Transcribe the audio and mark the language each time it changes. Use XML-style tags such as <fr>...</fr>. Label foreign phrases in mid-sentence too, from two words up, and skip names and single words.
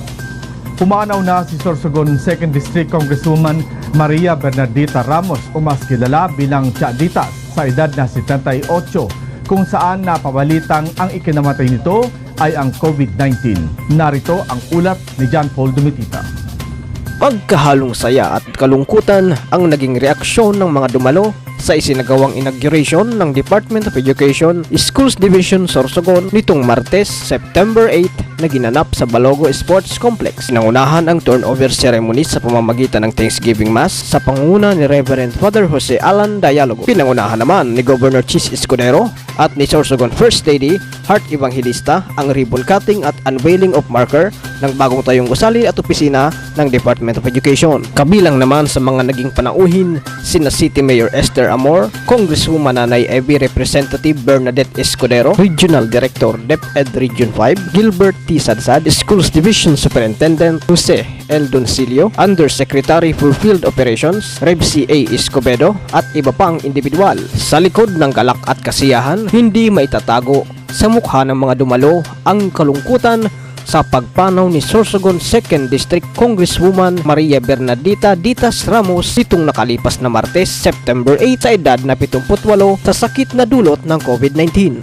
<tl>Pumanaw na si Sorsogon 2nd District Congresswoman Maria Bernardita Ramos o mas kilala bilang Chaditas sa edad na 78 kung saan napabalitang ang ikinamatay nito ay ang COVID-19. Narito ang ulat ni John Paul Dumitita. Pagkahalong saya at kalungkutan ang naging reaksyon ng mga dumalo sa isinagawang inauguration ng Department of Education Schools Division Sorsogon nitong Martes, September 8 na ginanap sa Balogo Sports Complex. Nangunahan ang turnover ceremony sa pamamagitan ng Thanksgiving Mass sa pangunguna ni Reverend Father Jose Alan Dialogo. Pinangunahan naman ni Governor Chis Escudero at ni Sorsogon First Lady Heart Evangelista ang</tl> <en>ribbon cutting</en> <tl>at</tl> <en>unveiling of marker</en> <tl>ng bagong tayong gusali at opisina ng Department of Education. Kabilang naman sa mga naging panauhin sina City Mayor Esther Amor, Congresswoman Nanay Evi Representative Bernadette Escudero, Regional Director DepEd Region 5 Gilbert T. Sadsad, Schools Division Superintendent Jose L. Doncilio, Undersecretary for Field Operations Rev. C.A. Escobedo at iba pang individual. Sa likod ng galak at kasiyahan, hindi maitatago sa mukha ng mga dumalo ang kalungkutan sa pagpanaw ni Sorsogon 2nd District Congresswoman Maria Bernardita Ditas Ramos nitong nakalipas na Martes, September 8 sa edad na 78 sa sakit na dulot ng COVID-19.</tl>